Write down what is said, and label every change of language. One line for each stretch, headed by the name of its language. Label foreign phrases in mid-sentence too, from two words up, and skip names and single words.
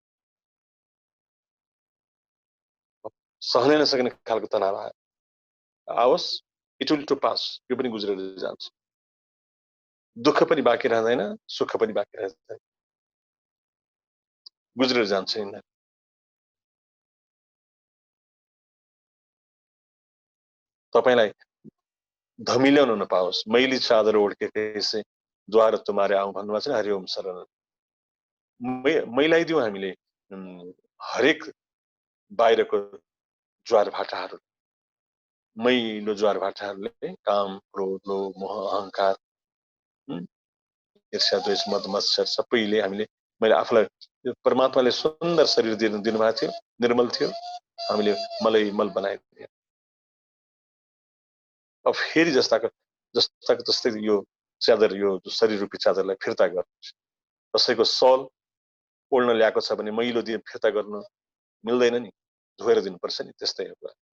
Nepali: सहनै नसक्ने खालको तनाव आयो, आओस्,
English: it will to pass,
Nepali: यो पनि गुज्रेर जान्छ। दुःख पनि बाँकी रहँदैन, सुख पनि बाँकी रहँदैन, गुज्रेर जान्छ यिनीहरू। तपाईलाई धमिल्याउन नपाओस्,
Hindi: मैली चादर ओढ्के से द्वार तुम्हारे आउँ
Nepali: भन्नुभएको छ नि, हरिओम शरण। मैलाइदिउँ हामीले हरेक बाहिरको ज्वार भाटाहरू, मैलो ज्वार भाटाहरूले काम, क्रोध, लोभ, मोह, अहंकार, ईर्ष्या, द्वेष, मद मत्सर सबैले हामीले, मैले आफूलाई परमात्माले सुन्दर शरीर दिनुभएको थियो, निर्मल थियो, हामीले मल बनाइदियो। अब फेरि जस्ताको जस्तै यो चादर, यो शरीर रूपी चादरलाई फिर्ता गर्नु। कसैको सल ओढ्न ल्याएको छ भने मैलो दिए फिर्ता गर्नु मिल्दैन नि, धोएर दिनुपर्छ नि, त्यस्तै हो।